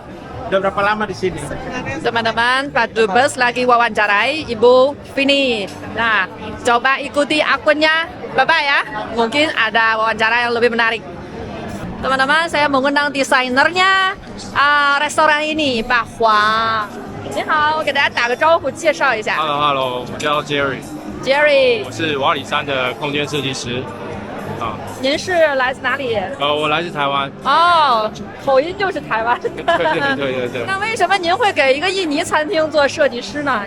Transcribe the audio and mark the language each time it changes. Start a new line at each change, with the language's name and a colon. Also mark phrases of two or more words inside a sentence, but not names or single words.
Indonesian: Udah berapa lama di sini? Teman-teman, Pak Dubes lagi wawancarai Ibu Vini. Nah, coba ikuti akunnya Bapak ya. Mungkin ada wawancara yang lebih menarik. Teman-teman, saya mengundang desainernya restoran ini, Pak Huang.
Chinese: 你好，给大家打个招呼，介绍一下。 Hello， 我叫 Jerry， Jerry，我是瓦里山的空间设计师。您是来自哪里？我来自台湾。哦，口音就是台湾。对。那为什么您会给一个印尼餐厅做设计师呢？